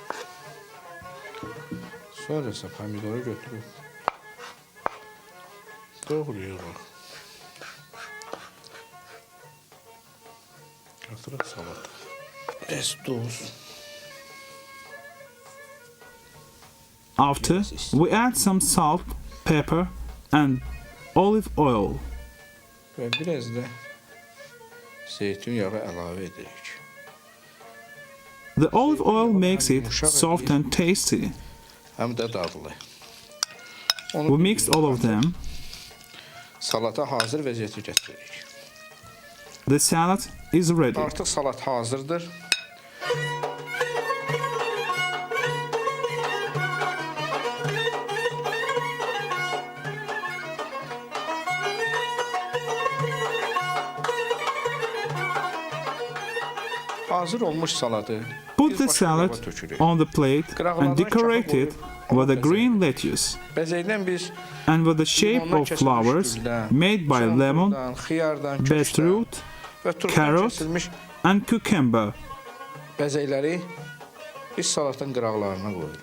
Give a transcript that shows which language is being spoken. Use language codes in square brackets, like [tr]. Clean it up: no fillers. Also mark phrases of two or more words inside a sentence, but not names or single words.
[az] Sonra isə pomidoru götürüb doğrayırıq. Qatırıq salata. Duz. [en] After, we add some salt, pepper, and olive oil. [az] Və biraz da zeytun yağı əlavə edirik. [en] The olive oil makes it soft and tasty. [az] Həm də dadlı. [en] We mix all of them. [az] Salata hazır vəziyyətə gətiririk. [en] The salad is ready. [az] Artıq salat hazırdır. Hazır olmuş saladı [en] Put the salad on the plate and decorate it with a green lettuce [az] Bəzəkdən biz [en] and with the shape of flowers made by lemon, [az] xiyardan, [en] beetroot, [az] və turpdan [en] carrot, [az] kəsilmiş [en] and cucumber. [az] bəzəkləri biz salatın qıraqlarına qoyuruq.